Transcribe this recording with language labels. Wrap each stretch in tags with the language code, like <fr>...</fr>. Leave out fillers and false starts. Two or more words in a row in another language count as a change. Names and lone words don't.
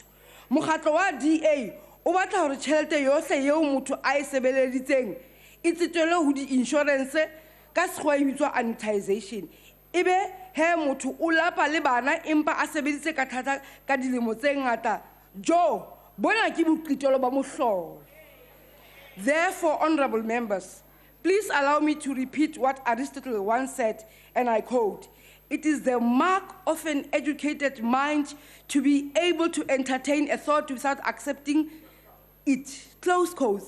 <st>Mokgatlo wa DA o batla hore tjhelete yohle eo motho a e sebeleditseng e tsetselwe ho di-insurance ka sekgowa e bitswa annualization. Ebe he motho o lapa le bana empa a sebeditse ka thata ka dilemo tse ngata, jo bona ke boqhitelo ba mohlolo.</st> <en>Therefore, honorable members, please allow me to repeat what Aristotle once said, and I quote, "It is the mark of an educated mind to be able to entertain a thought without accepting it." Close quotes.</en>